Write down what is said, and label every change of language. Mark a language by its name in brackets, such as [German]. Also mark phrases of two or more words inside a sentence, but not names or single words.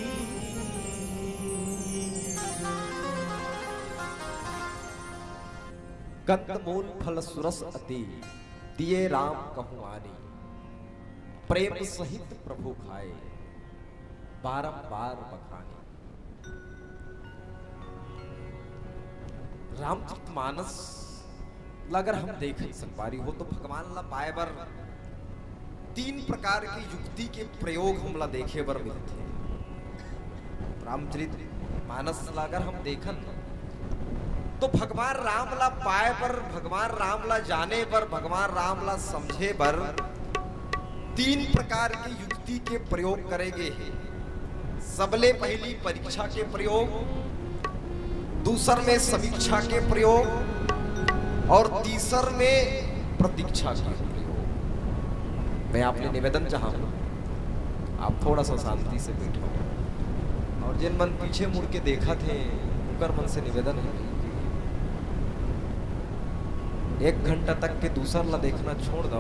[Awadhi] कंदमूल फल सुरस अति, दिए राम कहूँ आनी, प्रेम सहित प्रभु खाए। बारंबार बखानी। [Chhattisgarhi] रामचरितमानस अगर हम देखें संगवारी हो तो भगवान ला पाए बर 3 प्रकार की युक्ति के प्रयोग हमला देखे बर मिलते। रामचरितमानस ला अगर हम देखन तो भगवान राम ला पाए बर, भगवान राम ला जाने बर, भगवान राम ला समझे बर 3 प्रकार की युक्ति के प्रयोग करेंगे है। सबले पहली परीक्षा के प्रयोग, दूसर में समीक्षा के प्रयोग और तीसर में प्रतीक्षा के प्रयोग। मैं आपने निवेदन चाहूंगा आप थोड़ा सा शांति से बैठो और जिन मन पीछे मुड़ के देखा थे उनकर मन से निवेदन है 1 घंटा तक के दूसर ला देखना छोड़ दो।